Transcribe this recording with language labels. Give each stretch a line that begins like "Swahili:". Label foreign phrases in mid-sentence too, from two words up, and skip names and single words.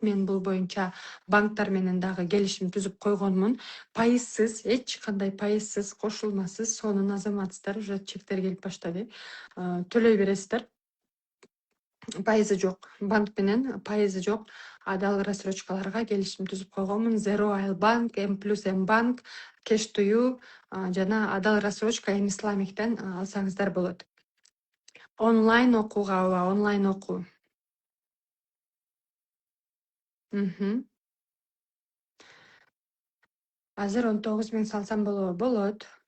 Kyrgyz: Мен бул боюнча банктар менен дагы келишим түзүп койгонмун. Пайызсыз, эч кандай пайызсыз, кошулмасыз сонун азаматсыздар. Уже чектер келип баштады. Төлөй бересиздер. Пайызы жок. Банк менен пайызы жок. Адал рассрочкаларга келишим түзүп койгонмун. Zero Ail Bank, M плюс M Bank, Cash to You жана адал рассрочка М Исламиктен алсаңыздар болот. Онлайн окууга, онлайн окуу. Азыр 19 миң салсам болот.